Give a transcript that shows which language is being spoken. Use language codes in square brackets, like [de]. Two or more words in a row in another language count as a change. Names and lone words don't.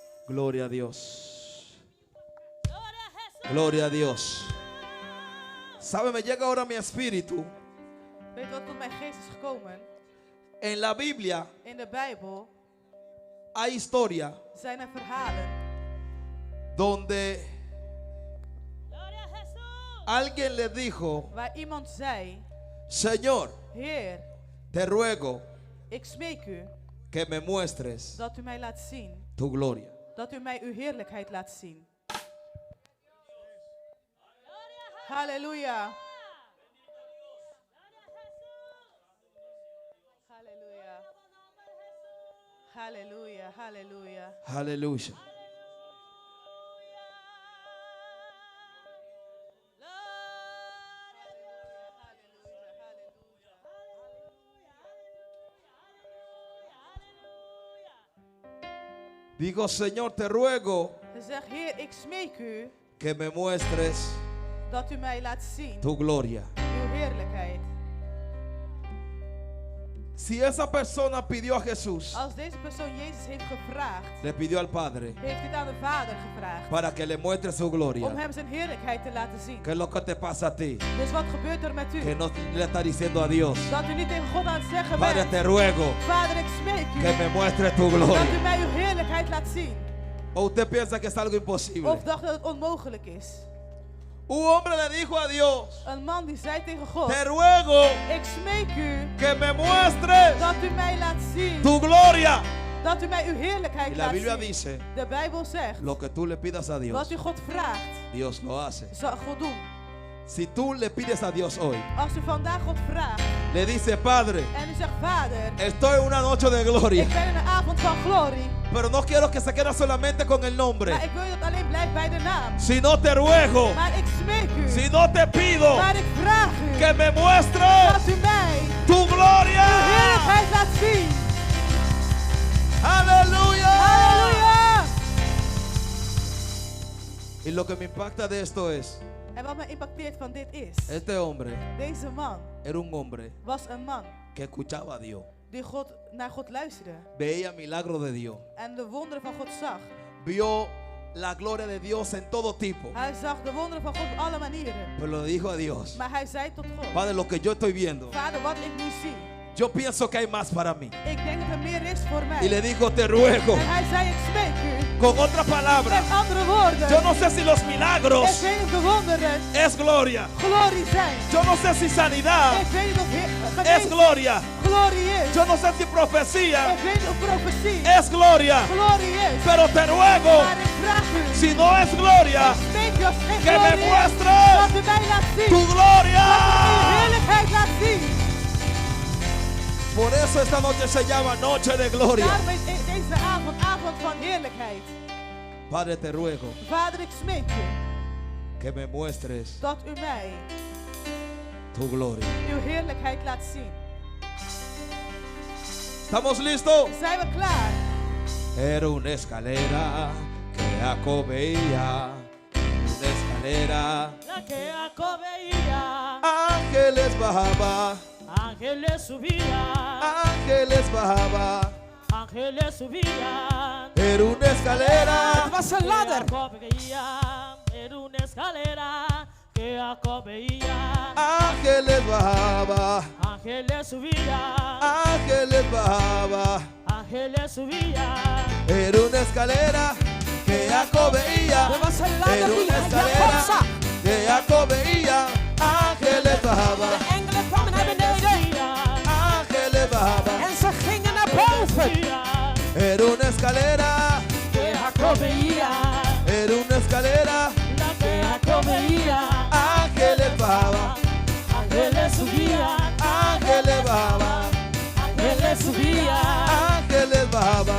[es] Gloria a Dios. Gloria a Dios. ¿Sabe? Me llega ahora a mi espíritu. [nl] Weet je wat tot mijn geest is gekomen? [es] En la Biblia [nl] In de Bijbel [es] hay historia [nl] zijn er verhalen [es] donde alguien le dijo: [nl] waar iemand zei: [es] Señor, [nl] Heer, [es] te ruego [nl] ik smeek u [es] que me muestres [nl] dat u mij laat zien, [es] tu gloria. [nl] dat u mij uw heerlijkheid laat zien. Halleluja. Halleluja. Halleluja. Halleluja. [es] Aleluya. Digo, Señor, te ruego [nl] Hij zegt: Heer, ik smeek u [es] que me muestres [nl] dat u mij laat zien, [es] tu gloria. [nl] uw heerlijkheid. [es] Si esa persona pidió a Jesús, [nl] Als deze persoon Jezus heeft gevraagd, [es] le pidió al Padre [nl] heeft dit aan de Vader gevraagd [es] para que le muestre su [nl] om [es] gloria. [nl] hem zijn heerlijkheid te laten zien. [es] ¿Qué es lo que te pasa a ti? [nl] Dus wat gebeurt er met [es] Que [nl] u? [es] no le está diciendo a Dios: [nl] Dat u niet tegen God aan het zeggen [es] Padre, [nl] bent: [es] te ruego [nl] Vader, ik smeek u [es] que me muestre tu [nl] dat u [es] gloria. [nl] mij uw heerlijkheid laat zien. [es] ¿O usted piensa que es algo imposible? [nl] Of dacht dat het onmogelijk is. [es] Un hombre le dijo a Dios: [nl] Een man die zei tegen God: [es] Te ruego [nl] ik smeek u [es] que me muestres [nl] dat u mij laat zien, [es] tu gloria. [nl] dat u mij uw [es] Y [nl] heerlijkheid [es] la [nl] laat [es] Biblia [nl] zien. [es] dice: [nl] De Bijbel zegt: [es] Lo que tú le pidas a Dios, [nl] wat u God vraagt, [es] Dios lo hace. [nl] zal God doen. [es] Si tú le pides a Dios hoy, [nl] Als u vandaag God vraagt [es] le dice: Padre, [nl] en u zegt: Vader, [es] estoy en una noche de gloria, [nl] ik ben in een avond van glorie, [es] pero no quiero que se quede solamente con el nombre, [nl] maar ik wil dat het alleen blijft bij de naam. [es] sino te ruego, [nl] Maar ik smeek u, [es] sino te pido [nl] maar ik vraag u [es] que me muestres [nl] dat u mij [es] tu [nl] uw [es] gloria. [nl] heerlijkheid laat zien. [es] Aleluya. [nl] Halleluja! [es] Y lo que me impacta de esto es: [nl] En wat me impacteert van dit is, [es] este hombre [nl] deze man [es] era un hombre [nl] was een man [es] que escuchaba a Dios, [nl] die naar God luisterde [es] veía milagros de Dios, [nl] en de wonderen van God zag. [es] vio la gloria de Dios en todo tipo, [nl] Hij zag de wonderen van God op alle manieren. [es] pero le dijo a Dios: [nl] Maar hij zei tot God: [es] Padre, lo que yo estoy viendo, [nl] Vader, wat ik nu zie, [es] yo pienso que hay más para mí. [nl] ik denk dat er meer is voor mij. [es] Y le dijo: te ruego. [nl] En hij zei: ik smeek u. [es] Con otras palabras, [nl] Met andere woorden, [es] yo no sé si los [nl] ik [es] milagros [nl] weet niet of de wonderen [es] es gloria. [nl] glorie zijn. [es] Yo no sé si sanidad [nl] Ik weet niet of [es] es [nl] genezing [es] gloria. [nl] glorie is. [es] Yo no sé si profecía [nl] Ik weet niet of profetie [es] es gloria. [nl] glorie is. [es] Pero te ruego, [nl] Maar ik vraag u, [es] si no es gloria, [nl] smeek u als het geen [es] que me [nl] glorie is, [es] muestres [nl] dat u mij laat zien. [es] tu [nl] Dat u [es] gloria. [nl] uw heerlijkheid laat zien. [es] Por eso esta noche se llama Noche de Gloria. [nl] Daarom is deze avond avond van heerlijkheid. [es] Padre, te ruego [nl] Vader, ik smeek u [es] que me muestres [nl] dat u mij [es] tu gloria. [nl] uw heerlijkheid laat zien. [es] ¿Estamos listos? [nl] Zijn we klaar? [es] Era una escalera que Jacob veía. Una escalera. La que Jacob veía, Ángeles bajaba. ángeles subían, Ángeles bajaba. ángeles subían. Era una escalera. [nl] was een [es] Que [nl] ladder. [es] Jacob veía, era una escalera que Jacob veía, Ángeles bajaba. ángeles subían, Ángeles bajaba. ángeles subían. Era una escalera que Jacob veía. [nl] was een [es] Era una escalera que Jacob veía. Ángeles bajaba. [nl] Engelen kwamen naar beneden [es] Ángeles bajaba. [nl] en ze gingen naar boven. [es] Era una escalera. Que Jacob veía, Era una escalera. la que Jacob veía, Ángeles bajaba. ángeles subían, Ángeles bajaba. ángeles subían, Ángeles bajaba.